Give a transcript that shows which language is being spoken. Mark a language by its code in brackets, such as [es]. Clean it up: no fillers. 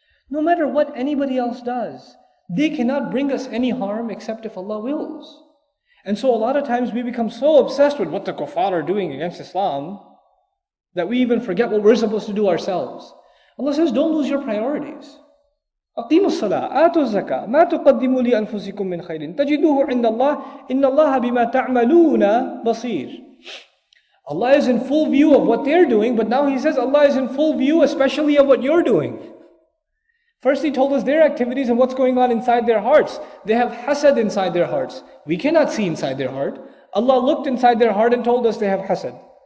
[en] No matter what anybody else does, they cannot bring us any harm except if Allah wills. And so a lot of times we become so obsessed with what the kuffar are doing against Islam that we even forget what we're supposed to do ourselves. Allah says, don't lose your priorities. [ar] أقيموا الصلاة آتوا الزكاة ما تقدموا لأنفسكم من خير تجدوه عند الله إن الله بما تعملون بصير. [en] Allah is in full view of what they're doing, but now He says Allah is in full view especially of what you're doing. First He told us their activities and what's going on inside their hearts. They have hasad inside their hearts. We cannot see inside their heart. Allah looked inside their heart and told us they have hasad.